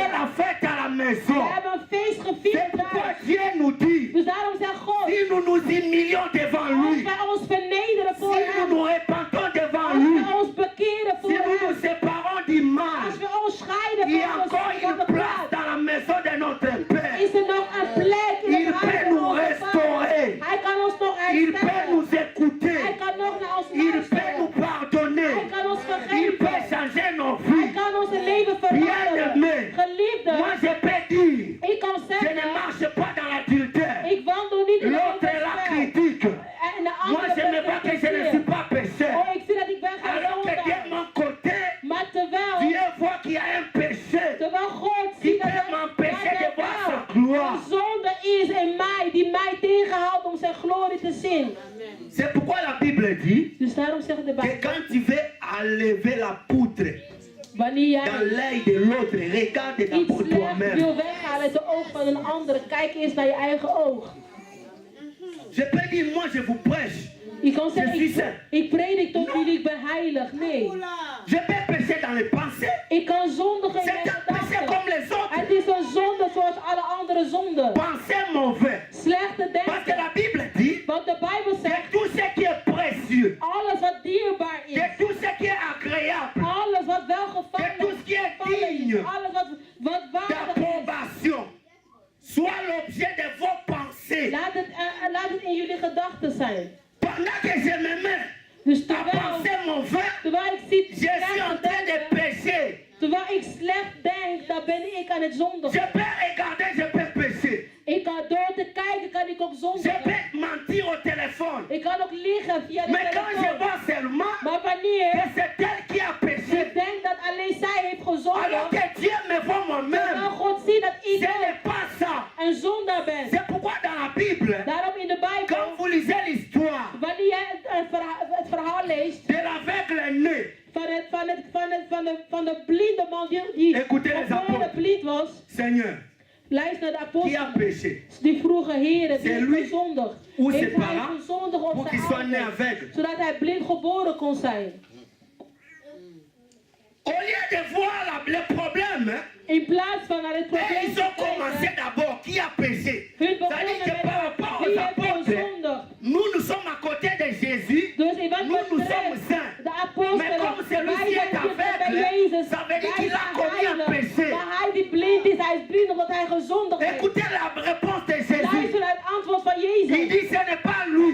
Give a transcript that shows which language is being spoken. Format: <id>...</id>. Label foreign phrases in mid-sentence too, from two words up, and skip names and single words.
<nl>kleding.</nl> <fr>la fête à la</fr> <nl>We</nl> <fr>maison.</fr> <nl>hebben een feest</nl> <fr>C'est</fr> <nl>gevierd</nl> <fr>pourquoi</fr> <nl>thuis.</nl> <fr>Dieu nous dit,</fr> <nl>Dus daarom zegt God,</nl> <fr>si nous nous humilions devant</fr> <nl>als</nl> <fr>lui,</fr> <nl>wij ons vernederen voor</nl> <fr>si nous</fr> <nl>hem,</nl> <fr>nous repentons devant</fr> <nl>als</nl> <fr>lui,</fr> <nl>wij ons bekeren</nl> <fr>si</fr> <nl>voor</nl> <fr>nous nous</fr> <nl>hem,</nl> <fr>séparons du mal,</fr> <nl>als we ons scheiden</nl> <fr>il y a</fr> <nl>van</nl> <fr>encore</fr> <nl>van</nl> <fr>une</fr> <nl>de</nl> <fr>place</fr> <nl>kwaad,</nl> <fr>dans la maison de notre Père.</fr> <nl>is er nog een plek in</nl> <fr>Il</fr> <nl>het huis</nl> <fr>peut</fr> <nl>van</nl> <fr>nous</fr> <nl>onze</nl> <fr>restaurer.</fr> <nl>Vader. Hij kan ons nog</nl> <fr>Il peut</fr> <nl>herstellen.</nl> <fr>nous écouter.</fr> <nl>Hij kan nog naar ons</nl> <fr>Il peut nous</fr> <nl>luisteren.</nl> <fr>pardonner.</fr> <nl>Hij kan ons</nl> <fr>Il peut</fr> <nl>vergeven.</nl> <fr>changer nos</fr> <nl>Hij</nl> <fr>vies.</fr> <nl>kan ons leven veranderen.</nl> <fr>Bien-aimé,</fr> <nl>Geliefde,</nl> <fr>moi je peux dire,</fr> <nl>ik kan</nl> <fr>je ne</fr> <nl>zeggen,</nl> <fr>marche pas dans l'adultère.</fr> <nl>ik wandel niet in de</nl> <fr>L'autre la</fr> <nl>onrechtvaardigheid.</nl> <fr>critique.</fr> <nl>En de</nl> <fr>Moi</fr> <nl>andere</nl> <fr>je me vois que je ne suis pas pécheur.</fr> <nl>Oh, ik zie dat ik ben geen</nl> <fr>Alors que de</fr> <nl>zondaar.</nl> <fr>mon côté,</fr> <nl>Maar terwijl</nl> <fr>Dieu voit qu'il y a un péché</fr> <nl>God</nl> <fr>qui</fr> <nl>ziet dat</nl> <fr>peut m'empêcher de voir sa</fr> <nl>er</nl> <fr>gloire.</fr> <nl>een zonde is in mij die mij tegenhoudt om zijn glorie te zien.</nl> <fr>C'est pourquoi la Bible dit</fr> <nl>Dus daarom zegt de</nl> <fr>que</fr> <nl>Bijbel,</nl> <fr>quand tu veux enlever la poutre</fr> <nl>wanneer</nl> <fr>dans</fr> <nl>jij</nl> <fr>l'œil de l'autre, regarde</fr> <nl>iets</nl> <fr>d'abord</fr> <nl>slecht</nl> <fr>toi-même.</fr> <nl>wil weghalen uit de oog van een andere, kijk eerst naar je eigen oog.</nl> <fr>Je peux dire, moi je vous prêche.</fr> <nl>Je kan</nl> <fr>Je</fr> <nl>zeggen,</nl> <fr>suis saint.</fr> <nl>ik predik tot jullie, ik ben heilig. Nee.</nl> <fr>Je peux pécher dans les pensées.</fr> <nl>Ik kan zondigen in</nl> <fr>C'est</fr> <nl>mijn</nl> <fr>un péché</fr> <nl>gedachten.</nl> <fr>comme les autres.</fr> <nl>Het is een zonde zoals alle andere zonden.</nl> <fr>Pensez mauvais.</fr> <nl>Slechte</nl> <fr>Parce que</fr> <nl>denken.</nl> <fr>la Bible dit</fr> <nl>Want de Bijbel</nl> <fr>que</fr> <nl>zegt,</nl> <fr>tout ce qui est précieux,</fr> <nl>alles wat dierbaar is,</nl> <fr>que tout ce qui est agréable,</fr> <nl>alles wat</nl> <fr>que</fr> <nl>welgevallig</nl> <fr>tout ce qui est digne</fr> <nl>is, alles wat waardig is,</nl> <fr>d'approbation soit l'objet de vos pensées.</fr> <nl>laat het in jullie gedachten zijn.</nl> <fr>Pendant que je me mets</fr> <nl>Dus</nl> <fr>à</fr> <nl>terwijl</nl> <fr>penser mauvais,</fr> <nl>ik zie</nl> <fr>je suis en train de pécher.</fr> <nl>terwijl ik slecht denk, dan ben ik aan het</nl> <fr>Je</fr> <nl>zondigen.</nl> <fr>peux regarder, je peux pécher.</fr> <nl>Ik kan door te kijken, kan ik ook</nl> <fr>Je</fr> <nl>zondigen.</nl> <fr>peux mentir au téléphone.</fr> <nl>Ik kan ook liegen via de</nl> <fr>Mais quand je</fr> <nl>telefoon.</nl> <fr>vois seulement</fr> <nl>Maar wanneer</nl> <fr>que c'est elle qui a péché,</fr> <nl>ik denk dat alleen zij heeft</nl> <fr>alors</fr> <nl>gezondigd,</nl> <fr>que Dieu me voit</fr> <nl>dan</nl> <fr>moi-même,</fr> <nl>God ziet dat ik</nl> <fr>ce n'est pas ça.</fr> <nl>een zondaar ben.</nl> <fr>C'est pourquoi dans la Bible,</fr> <nl>Daarom in de Bijbel,</nl> <fr>quand vous lisez l'histoire</fr> <nl>wanneer je het verhaal leest</nl> <fr>de l'aveugle né,</fr> <nl>van de blinde man die</nl> <fr>Écoutez les</fr> <nl>geboren</nl> <fr>apôtres.</fr> <nl>blind was,</nl> <fr>Seigneur,</fr> <nl>luister naar de</nl> <fr>qui a</fr> <nl>apostelen.</nl> <fr>péché?</fr> <nl>Die vroegen, Heer,</nl> <fr>C'est</fr> <nl>wie</nl> <fr>lui</fr> <nl>heeft gezondigd?</nl> <fr>ou ses</fr> <nl>Heeft hij</nl> <fr>parents</fr> <nl>gezondigd</nl> <fr>pour</fr> <nl>op</nl> <fr>qu'il</fr> <nl>zijn</nl> <fr>soit né</fr> <nl>ouders,</nl> <fr>aveugle?</fr> <nl>zodat hij blind geboren kon zijn?</nl> <fr>Au lieu de voir le problème,</fr> <nl>In plaats van naar het</nl> <fr>et</fr> <nl>probleem</nl> <fr>ils</fr> <nl>te</nl> <fr>ont commencé</fr> <nl>kijken,</nl> <fr>d'abord qui a péché.</fr> <nl>hun</nl> <fr>C'est-à-dire</fr> <nl>begonnen</nl> <fr>que par rapport</fr> <nl>met</nl> <fr>aux</fr> <nl>wie heeft</nl> <fr>apôtres,</fr> <nl>gezondigd.</nl> <fr>nous sommes à côté de Jésus.</fr> <nl>Dus in wat</nl> <fr>Nous sommes</fr> <nl>betreft</nl> <fr>saints.</fr> <nl>de</nl> <fr>Mais</fr> <nl>apostelen,</nl> <fr>comme celui</fr> <nl>wij</nl> <fr>qui est</fr> <nl>zijn dichter bij</nl> <fr>aveugle,</fr> <nl>Jezus.</nl> <fr>ça veut dire</fr> <nl>Wij</nl> <fr>qu'il a</fr> <nl>zijn</nl> <fr>commis un</fr> <nl>heilig.</nl> <fr>péché.</fr> <nl>Maar hij die blind is, hij is blind omdat hij gezondigd heeft.</nl> <fr>Écoutez la réponse de Jésus.</fr> <nl>Luister naar het antwoord van</nl> <fr>Il</fr> <nl>Jezus.</nl> <fr>dit ce n'est pas lui,</fr>